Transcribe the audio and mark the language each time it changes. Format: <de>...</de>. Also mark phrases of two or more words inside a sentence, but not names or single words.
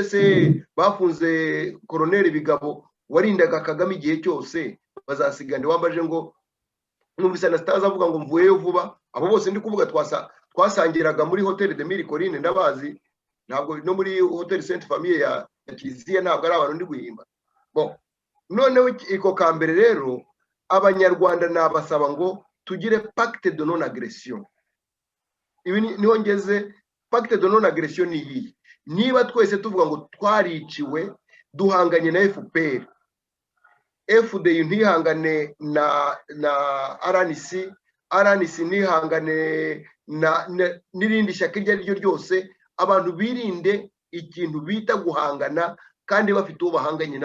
<rw>se bafunze Colonel Bigabo warindaga Kagame igihe cyose bazasigane wambaje ngo numvise Anastase avuga ngo mvuyeyo vuba abo bose ndi kuvuga twasangiraga muri Hotel de Mille Collines ndabazi ntabwo no muri Hotel Sainte Famille ya Kiliziya ntabwo ari abantu ndi guhimba bon noneho iko kambere rero abanyarwanda nabasaba ngo tugire</rw> <fr>pacte de non agression</fr> <rw>ibi niho ngeze</rw> <fr>pacte de non agression</fr> <rw>ni iyi niba twese tuvuga ngo twariciwe duhanganye na FPR FDU ntihangane na RNC ntihangane n'irindi shyaka iryo ari ryo ryose abantu birinde ikintu bita guhangana kandi bafite uwo bahanganye</rw>